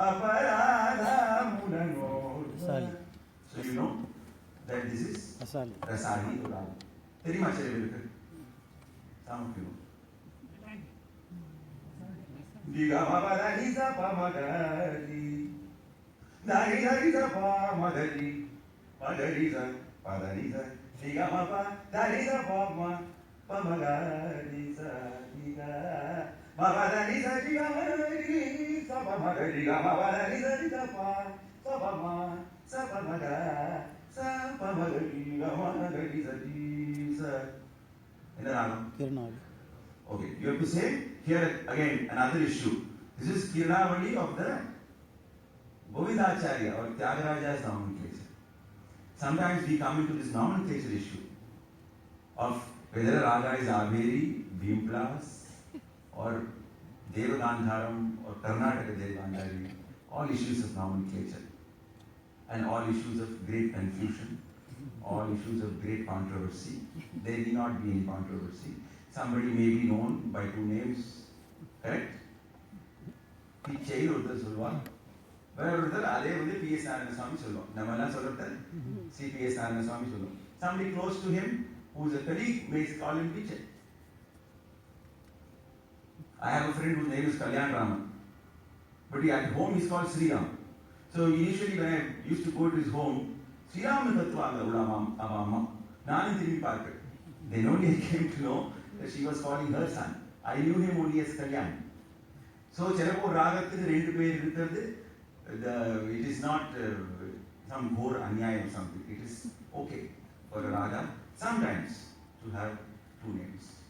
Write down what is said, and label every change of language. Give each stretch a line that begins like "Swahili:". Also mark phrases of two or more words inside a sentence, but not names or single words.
English: so you know that this is Rasali Urali. Very much some of you know. Diga mabada nisa pa magari, nariza nisa pa magari, magariza padanisa. Diga mabada nisa pa magariza diga. Mabada nisa diga magari, sapa magari, mabada nisa nisa pa, sapa ma, sapa maga, sapa magari, magariza diga. In the ragam. Okay, you have to say here again another issue. This is Kirnavali of the Govindacharya or Tyagaraja's nomenclature. Sometimes we come into this nomenclature issue of whether a raga is Averi, Bhimplas, or Devagandharam or Karnataka Devagandhari, all issues of nomenclature and all issues of great confusion, all issues of great controversy. There need not be any controversy. Somebody may be known by two names, correct?
Tamil: Pichai ஒருத்தர் சொல்லுவார், வேற ஒருத்தர் அதே வந்து P.S. நாராயணசாமி சொல்லுவோம். நம்ம எல்லாம் சொல்றது C.P.S. நாராயணசாமி சொல்லுவோம்.
English: Somebody close to him who is a colleague may call him Pichai. I have a friend whose name is Kalyan Raman, but at home he is called Sriram. So initially when I used to go to his home,
Tamil: Sriram கத்துவாங்க உள்ள அம்மா நானும் திரும்பி பார்க்கிறேன்.
English: Then only I came to know that she was calling her son. I knew him only as Kalyan.
Tamil: So, சிலபோ ராகத்தில் ரெண்டு பேர் இருக்கிறது,
English: it is not some
Hindi: घोर अन्यायम्
English: or something. It is okay for a raga sometimes to have two names.